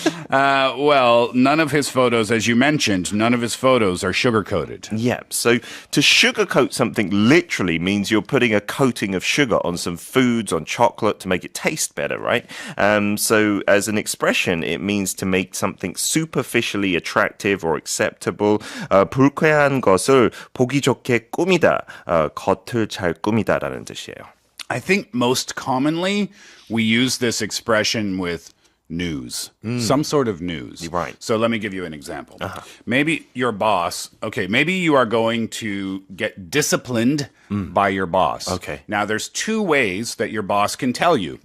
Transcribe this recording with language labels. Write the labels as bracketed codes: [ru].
[en] Well, none of his photos, as you mentioned, none of his photos are sugar-coated. Yeah, so to sugarcoat something literally means you're putting a coating of sugar on some foods, on chocolate, to make it taste better, right? So as an expression, it means to make something superficially attractive or acceptable. [ko] 불쾌한 것을 보기 좋게 꾸미다. 겉을 잘 꾸미다라는 뜻이에요. [en] I think most commonly we use this expression with news, some sort of news. Right. So let me give you an example. Maybe your boss, maybe you are going to get disciplined by your boss. Okay. Now there's 2 ways that your boss can tell you.